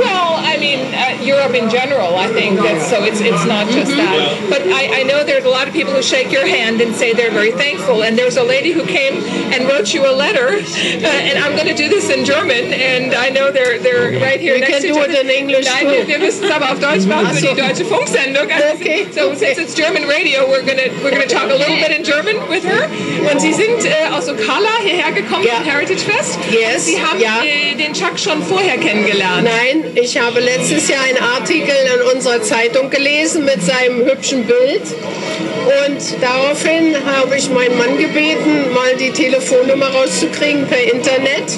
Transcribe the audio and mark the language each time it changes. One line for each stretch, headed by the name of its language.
English: Well, I mean, Europe in general, I think, it's not just that. But I know there's a lot of people who shake your hand and say they're very thankful. And there's a lady who came and wrote you a letter, and I'm going to do this in German, and I know they're right here next to each other. We can do it in English, too.
German: Nein, wir müssen es aber auf Deutsch machen, die deutsche Funksendung.
English: Okay. So since it's German radio, we're going to talk a little bit in German with her.
German: Und Sie sind aus Ocala hierher gekommen, vom Heritage Fest.
English: Yes.
German: Sie haben den Chuck schon vorher kennengelernt. Nein, ich habe letztes Jahr einen Artikel in unserer Zeitung gelesen mit seinem hübschen Bild. Und daraufhin habe ich meinen Mann gebeten, mal die Telefonnummer rauszukriegen per Internet.